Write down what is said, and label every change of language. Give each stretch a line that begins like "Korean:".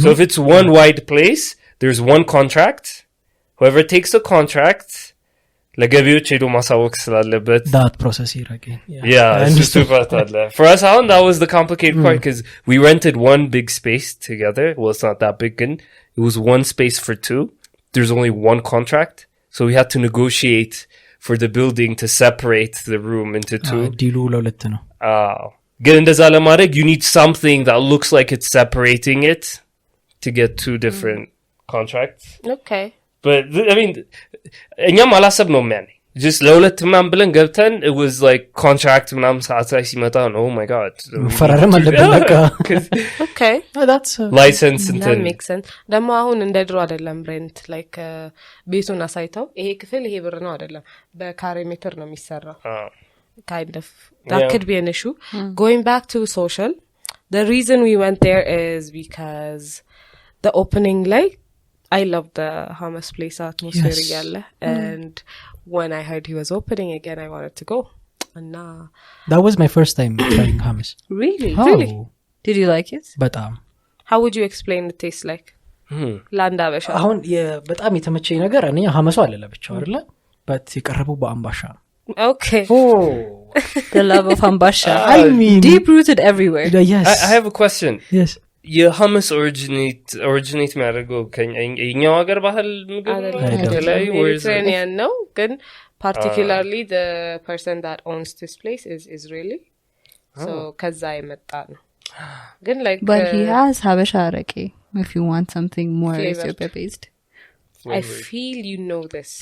English: So if it's one wide place, there's one contract. Whoever takes the contract,
Amharic: ለገቢዎች ሄዶ ማሳወቅ ስላለበት
English: that process here again. Yeah, it's just too fast. For us, that was the complicated part because we rented one big space together. Well, it's not that big, and it was one space for two. There's only one contract, so we had to negotiate for the building to separate the room into two.
Amharic: ዲሉ ለሁለት ነው። ግን እንደዛ ለማድረግ
English: you need something that looks like it's separating it to get two different contracts. Okay. But I mean,
Amharic: እኛም አላሰብነውም ያኔ just ለሁለት ምናምን ብለን ገብተን
English: it was like contract
Amharic: ምናምን ሰዓት ላይ ሲመጣ ነው
English: oh my god
Amharic: ፈራረም አለብን በቃ
English: okay that's license and that makes sense
Amharic: ደግሞ አሁን እንደ ድሮ አይደለም rent like ቤቱን አሳይተው ይሄ ክፍል ይሄ ብር ነው አይደለም በካሬ ሜትር ነው የሚሰራው
English: kind of that could be an issue. Going back to social, the reason we went there is because the opening like I love the hummus place atmosphere yalla and when I heard he was opening again I wanted to go and that was my first time trying hummus. Really? Really? Did you like it?
Amharic: በጣም
English: How would you explain the taste like?
Amharic: ላንዳ በሻ አሁን በጣም የተመቸኝ ነገር እኔ ሐመሱ አለ ለብቻው አይደለ
English: but
Amharic: የቀረበው በአምባሻ
English: Okay. Oh. The love of ambasha. I mean deep rooted everywhere. Yes. I have a question. Yes. Your hummus originate
Amharic: የሚያደርገው ከኛው ሀገር ባህል ምግብ ነው
English: Mediterranean no ግን particularly the person that owns this place is Israeli so
Amharic: ከዛ የመጣ ነው ግን
English: like but he has habesha arake if you want something more Ethiopia based. I feel you know this.